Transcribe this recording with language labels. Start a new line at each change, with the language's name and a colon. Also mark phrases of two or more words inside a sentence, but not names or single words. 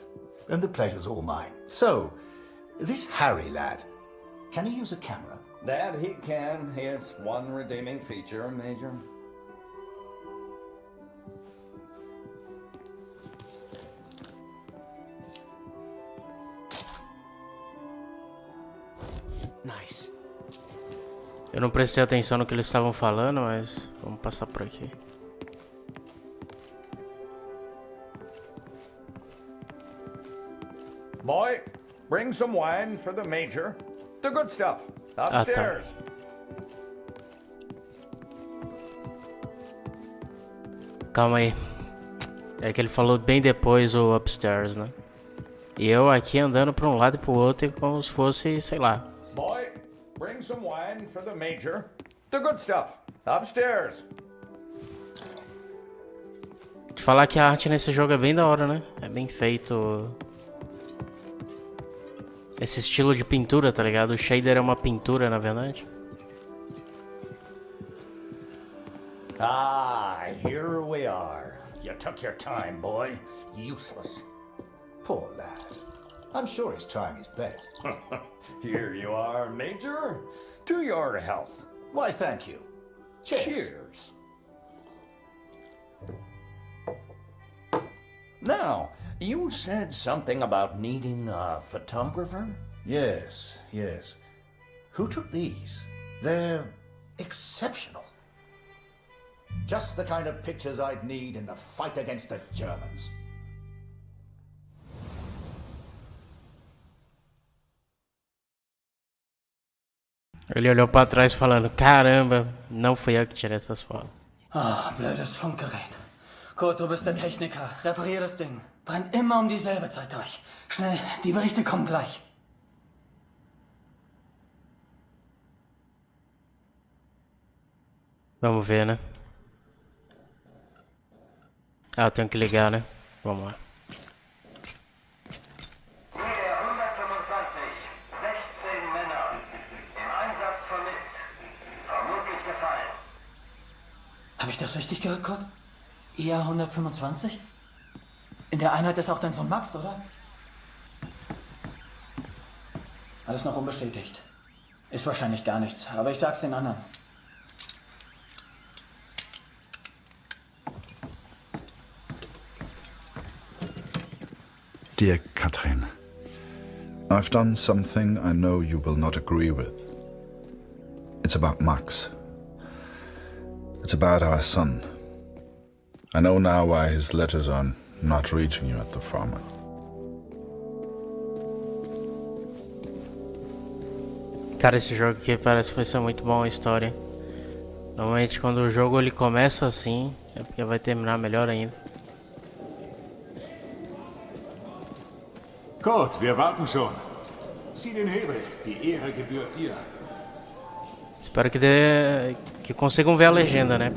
English: And the pleasure's all mine. So, this Harry lad, can he use a camera? That he can. His one redeeming feature, Major. Nice.
Portuguese: Eu não prestei atenção no que eles estavam falando, mas vamos passar por aqui.
English: Boy, bring some wine for the Major. The good stuff. Upstairs.
Portuguese: Calma aí. É que ele falou bem depois o upstairs, né? E eu aqui andando pra um lado e pro outro como se fosse, sei lá.
English: Boy, bring some wine for the Major. The good stuff. Upstairs.
Portuguese: Te falar que a arte nesse jogo é bem da hora, né? É bem feito. Esse estilo de pintura, tá ligado? O shader é uma pintura, na verdade.
English: Ah, here we are. You took your time, boy. Useless. Poor lad. I'm sure he's trying his best. Here you are, Major. To your health. Why, thank you. Cheers. Cheers. Now, you said something about needing a photographer? Yes, yes. Who took these? They're exceptional. Just the kind of pictures I'd need in the fight against the Germans.
Portuguese: Ele olhou pra trás falando, caramba, não fui eu que tirei essas fotos.
German: Ah, blödes Funkgerät. Kurt, du bist der Techniker. Reparier das Ding. Brennt immer um dieselbe Zeit durch. Schnell, die Berichte kommen gleich.
Portuguese: Vamos ver, né? Ah, eu tenho que ligar, né? Vamos lá.
German: Nähe 125, 16 Männer. Im Einsatz vermisst. Vermutlich gefallen. Habe ich das richtig gehört, Kurt? IR 125? In der Einheit ist auch dein Sohn Max, oder? Alles noch unbestätigt. Ist wahrscheinlich gar nichts, aber ich sag's den anderen.
English: Dear Katrin, I've done something I know you will not agree with. It's about Max. It's about our son. I know now why his letters are not reaching you at the farmer.
Portuguese: Cara, esse jogo aqui parece que vai ser muito bom a história. Normalmente quando o jogo ele começa assim, é porque vai terminar melhor ainda.
German: Kurt, wir warten schon. Zieh den Hebel, die Ehre gebührt dir.
Portuguese: Espero que consigam ver a legenda, né?